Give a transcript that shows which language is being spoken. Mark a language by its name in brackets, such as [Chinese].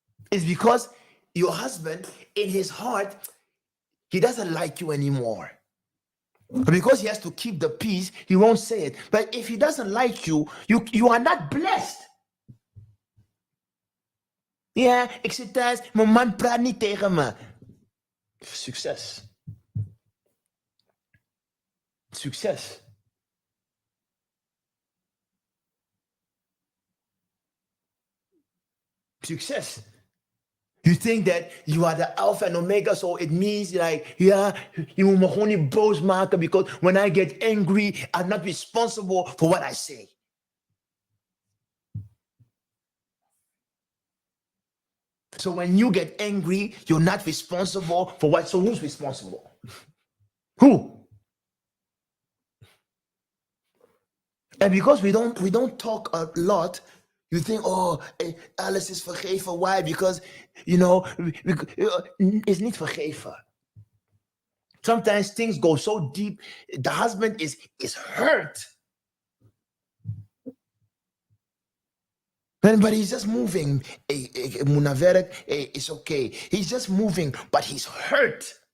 [English] It's because your husband, in his heart, he doesn't like you anymore. But because he has to keep the peace, he won't say it. But if he doesn't like you, you are not blessed. [Dutch] Ja, ik zit thuis, mijn man praat niet tegen me. Succes. Succes. [English] Success. You think that you are the Alpha and Omega, so it means like, yeah, you [Dutch] moet me gewoon niet boos maken, [English] because when I get angry, I'm not responsible for what I say. So when you get angry, you're not responsible for what, so who's responsible? Who? And because we don't talk a lot, you think, oh, [Dutch] alles is vergeven. [English] Why? Because, it's [Dutch] niet vergeven. [English] Sometimes things go so deep, the husband is hurt. But he's just moving. It's okay. He's just moving, but he's hurt.